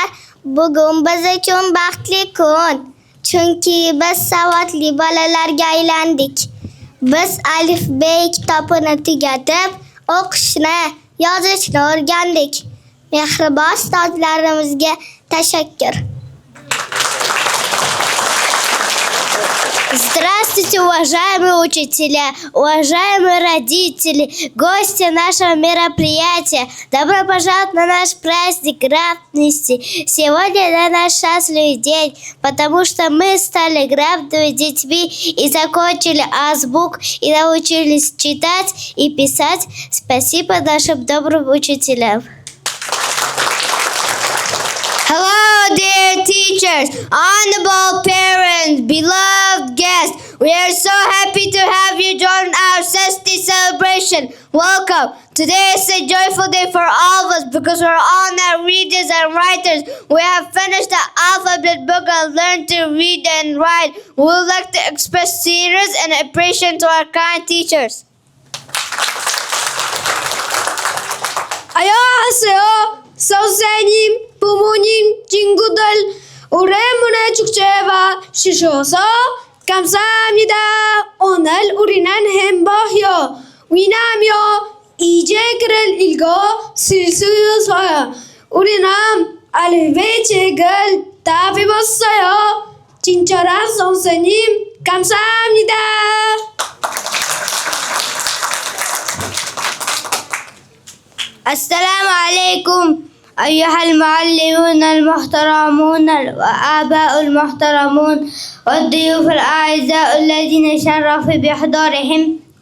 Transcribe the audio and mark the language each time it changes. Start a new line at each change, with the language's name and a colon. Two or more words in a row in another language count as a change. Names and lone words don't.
Uzbek: Bugun biz uchun baxtli kun, chunki biz savodli bolalarga aylandik. Biz alifbe kitobini tugatib, o'qishni, yozishni o'rgandik. Mehribon ustozlarimizga tashakkur.
Russian: Здравствуйте, уважаемые учителя, уважаемые родители, гости нашего мероприятия. Добро пожаловать на наш праздник грамотности. Сегодня для нас счастливый день, потому что мы стали грамотными детьми и закончили азбук и научились читать и писать. Спасибо нашим добрым учителям.
English: Hello, dear teachers, honorable parents, beloved guests. We are so happy to have you join our Sesti celebration. Welcome. Today is a joyful day for all of us because we're all now readers and writers. We have finished the alphabet book and learned to read and write. We would like to express serious and appreciation to our kind teachers.
Korean: 안녕하세요. 선생님, 부모님, 친구들, 우리 문화 축제와 주셔서 감사합니다. 오늘 우리는 행복해요. 왜냐하면 이제 글을 읽어 쓸 수 있어요. 우리는 알파벳 책을 다 배웠어요. 친절한 선생님, 감사합니다.
Arabic: السلام عليكم أيها المعلمون المحترمون وآباء المحترمون والضيوف الأعزاء الذين شرفوا بحضورهم.